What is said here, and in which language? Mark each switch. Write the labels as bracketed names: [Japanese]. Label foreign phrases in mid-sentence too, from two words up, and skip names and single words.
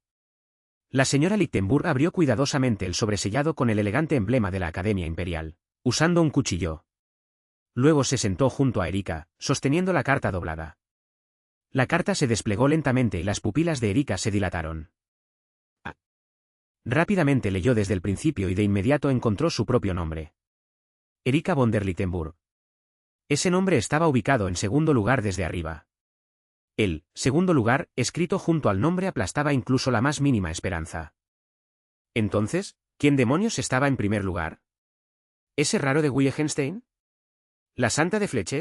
[Spanish] La señora Lichtenburg abrió cuidadosamente el sobresellado con el elegante emblema de la Academia Imperial, usando un cuchillo. Luego se sentó junto a Erika, sosteniendo la carta doblada. La carta se desplegó lentamente y las pupilas de Erika se dilataron. Rápidamente leyó desde el principio y de inmediato encontró su propio nombre. Erika von der Lichtenburg. Ese nombre estaba ubicado en segundo lugar desde arriba. El segundo lugar, escrito junto al nombre, aplastaba incluso la más mínima esperanza. Entonces, ¿quién demonios estaba en primer lugar? ¿Ese raro de Wittgenstein? ¿La santa de Flechet?